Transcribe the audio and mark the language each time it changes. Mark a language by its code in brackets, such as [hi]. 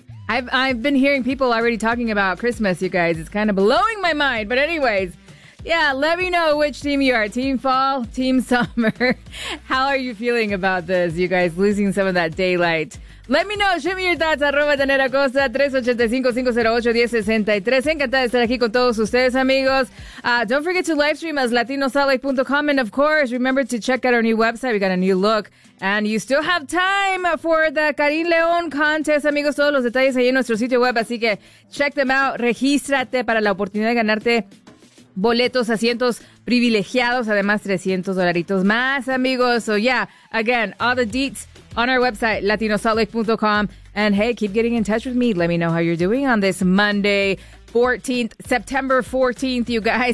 [en] I've been hearing people already talking about Christmas, you guys. It's kind of blowing my mind. But anyways, yeah, let me know which team you are. Team fall, team summer. How are you feeling about this, you guys, losing some of that daylight? Let me know. Shoot me your thoughts. @TanaraCosta 385-508-1063. [es] Encantada de estar aquí con todos ustedes, amigos. [en] Don't forget to live stream as latinosalt.com. And of course, remember to check out our new website. We got a new look. And you still have time for the Karim León contest, amigos. [es] Todos los detalles ahí en nuestro sitio web. Así que [en] check them out. [es] Regístrate para la oportunidad de ganarte boletos, asientos privilegiados, además $300 más, amigos. [en] So yeah, again, all the deets on our website, latinosaltlake.com. And hey, keep getting in touch with me. Let me know how you're doing on this Monday, September 14th, you guys.